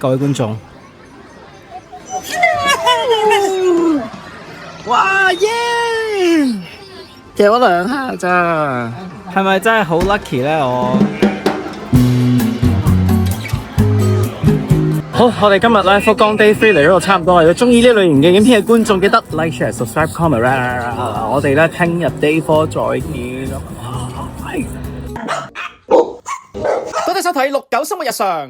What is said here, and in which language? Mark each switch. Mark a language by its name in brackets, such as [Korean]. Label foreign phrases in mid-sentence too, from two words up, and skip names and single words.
[Cantonese] 各位觀眾，哇耶！夾咗2下咋，係咪真係好 lucky 呢？好，我哋今日咧福岡 Day 3嚟到度差唔多啦。如果中意呢類型嘅影片嘅觀眾，記得 [English] like、share、subscribe、comment [Cantonese] 我哋咧聽日 Day 4再見。多謝收睇69生活日常。